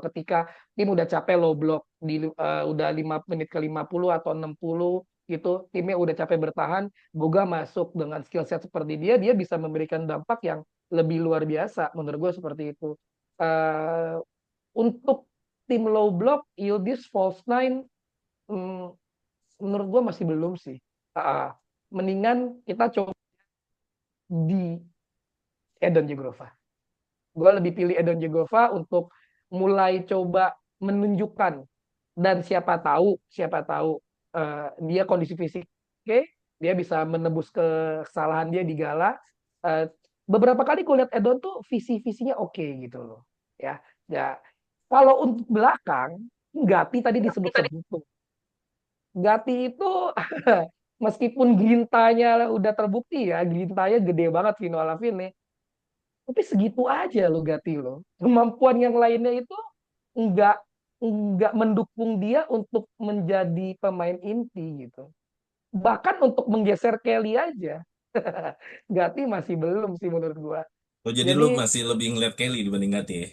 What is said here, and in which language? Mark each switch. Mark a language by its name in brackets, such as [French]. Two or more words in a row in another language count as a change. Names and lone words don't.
[Indonesian] Ketika tim udah capek [English] low block [Indonesian] udah 5 menit ke 50 atau 60 gitu, timnya udah capek bertahan, Boga masuk dengan [English] skill set [Indonesian] seperti dia bisa memberikan dampak yang lebih luar biasa menurut gue seperti itu. Eh, untuk tim [English] low block, [Indonesian] Yildiz [English] false nine, [Indonesian] hmm, menurut gue masih belum sih. Mendingan kita coba di Eden Jegrova. Gue lebih pilih Eden Jegrova untuk mulai coba menunjukkan, dan siapa tahu dia kondisi fisik oke, dia bisa menebus kesalahan dia di gala. Eh, Beberapa kali gue lihat Edon tuh visinya oke gitu loh. Ya, ya. Kalau untuk belakang, Gatti tadi disebut-sebut tuh. Gatti itu meskipun grintanya udah terbukti ya, grintanya gede banget Vino Alavine, tapi segitu aja lo Gatti lo. Kemampuan yang lainnya itu nggak nggak mendukung dia untuk menjadi pemain inti gitu. Bahkan untuk menggeser Kelly aja, Gatti masih belum sih menurut gua. Oh, jadi Jadi lu masih lebih ngeliat Kelly dibanding Gatti ya?